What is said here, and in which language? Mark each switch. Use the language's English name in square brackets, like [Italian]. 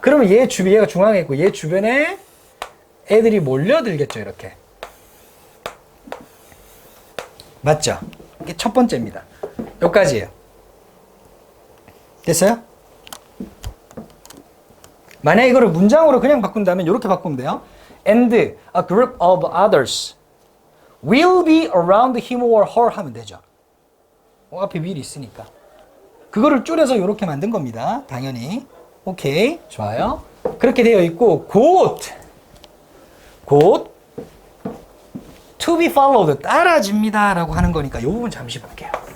[Korean] 그러면 얘가 중앙에 있고 얘 주변에 애들이 몰려들겠죠. 이렇게. 맞죠? 이게 첫 번째입니다. 여기까지예요. 됐어요? 만약 이거를 문장으로 그냥 바꾼다면 이렇게 바꾸면 돼요. [English] And a group of others will be around him or her [Korean] 하면 되죠. 앞에 will 있으니까. 그거를 줄여서 이렇게 만든 겁니다. 당연히. 오케이. 좋아요. 그렇게 되어 있고 곧 to be followed 따라집니다 라고 하는 거니까 이 부분 잠시 볼게요.